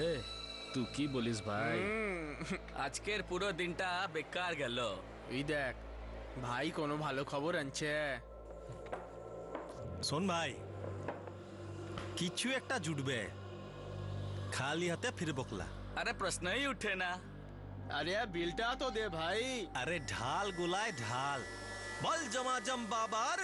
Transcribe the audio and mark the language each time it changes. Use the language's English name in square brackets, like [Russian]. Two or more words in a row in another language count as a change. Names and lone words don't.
[Bangla] তুই কি বলিস ভাই? আজকের পুরো দিনটা বেকার গেল। এই দেখ ভাই, কোনো ভালো খবর আনছে। শোন ভাই, কিছু একটা জুটবে, খালি হাতে ফিরে বকলা। [Hindi] अरे प्रश्न ही उठे ना। अरे यार बिलटा तो दे भाई। [Bangla] আরে ঢাল গোলায় ঢাল, বল জমাজম বাবার